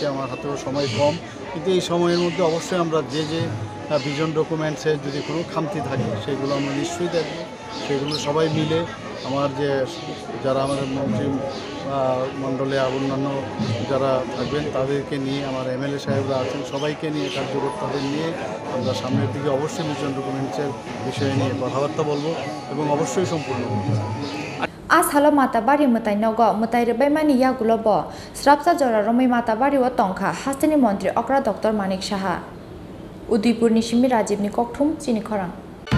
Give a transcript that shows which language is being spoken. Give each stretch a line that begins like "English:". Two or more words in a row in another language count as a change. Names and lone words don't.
Bangla: আমার হাতেও সময় কম কিন্তু এই সময়ের মধ্যে অবশ্যই আমরা যে ভিশন ডকুমেন্টসে যদি কোনো খামতি থাকে সেগুলো আমরা নিশ্চয়ই দেখব সেগুলো সবাই মিলে আমার যে যারা আমাদের মন্ত্রী মণ্ডলে অন্যান্য যারা থাকবেন তাদেরকে নিয়ে আমার এমএলএ সাহেবরা আছেন সবাইকে নিয়ে কার্যকর্তাদের নিয়ে আমরা সামনের দিকে অবশ্যই ভিশন ডকুমেন্টসের বিষয় নিয়ে কথাবার্তা বলবো এবং অবশ্যই সম্পূর্ণ
Kok Borok: आसालो माताबारि मताइ नगो मताइ रबाइमानि यागुलो बो स्राबसा जरा रमै माताबारिओ टंका हास्टेनि मन्त्री अक्रा डॉक्टर मानिक साहा उदयपुरनि सिमि राजीवनि ककथुम चिनि खरां।